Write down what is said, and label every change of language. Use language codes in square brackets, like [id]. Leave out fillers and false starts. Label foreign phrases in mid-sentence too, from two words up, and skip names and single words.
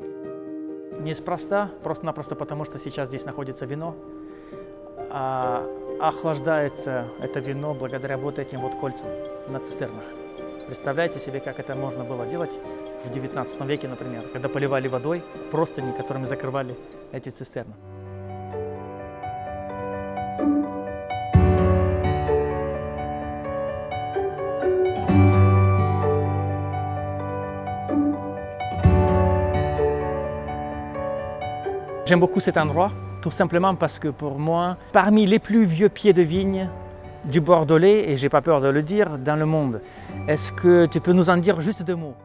[ru] Неспроста, просто-напросто потому, что сейчас здесь находится вино. охлаждается это вино благодаря вот этим вот кольцам на цистернах. Представляете себе, как это можно было делать в 19 веке, например, когда поливали водой простыни, которыми закрывали эти цистерны. [fr] J'aime beaucoup cet endroit, tout simplement parce que pour moi, parmi les plus vieux pieds de vigne du Bordelais, et j'ai pas peur de le dire, dans le monde, est-ce que tu peux nous en dire juste 2 mots?